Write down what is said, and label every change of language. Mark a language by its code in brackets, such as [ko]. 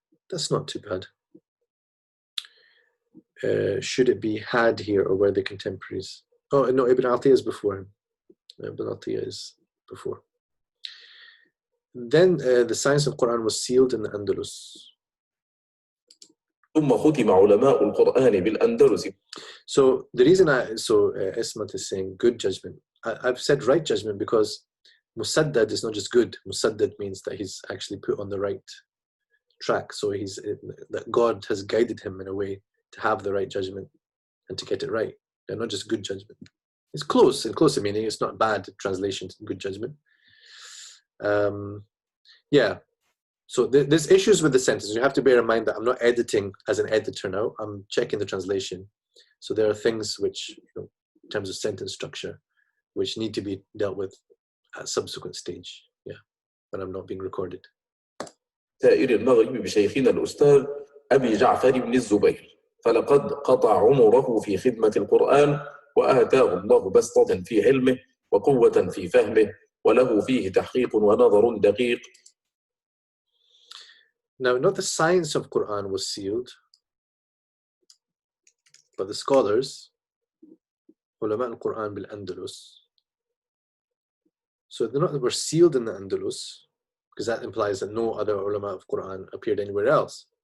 [en] That's not too bad. Should it be had here, or were they contemporaries? Oh no, Ibn Atiyah is before him. Ibn Atiyah is before. Then the science of Quran was sealed in the Andalus. [ar] ثم ختم علماء القرآن بالأندلس. [en] So the reason Ismat is saying good judgment. I've said right judgment because Musaddad is not just good. Musaddad means that he's actually put on the right track. So that God has guided him in a way to have the right judgment and to get it right. And not just good judgment. It's close, in closer meaning. It's not bad translation to good judgment. Yeah. So there's issues with the sentences. You have to bear in mind that I'm not editing as an editor now. I'm checking the translation. So there are things which, you know, in terms of sentence structure, which need to be dealt with at a subsequent stage. Yeah, when I'm not being recorded. [ar] سائر المغرب بشيخنا الأستاذ أبي جعفر بن الزبير، فلقد قطع عمره في خدمة القرآن، وآتاه الله بسطة في علمه وقوة في فهمه، وله فيه تحقيق ونظر دقيق. [en] Now, not the science of Quran was sealed, but the scholars, [ar] ulama al-Quran bil-Andalus. [en] So they're not that were sealed in the Andalus, because that implies that no other ulama of Quran appeared anywhere else.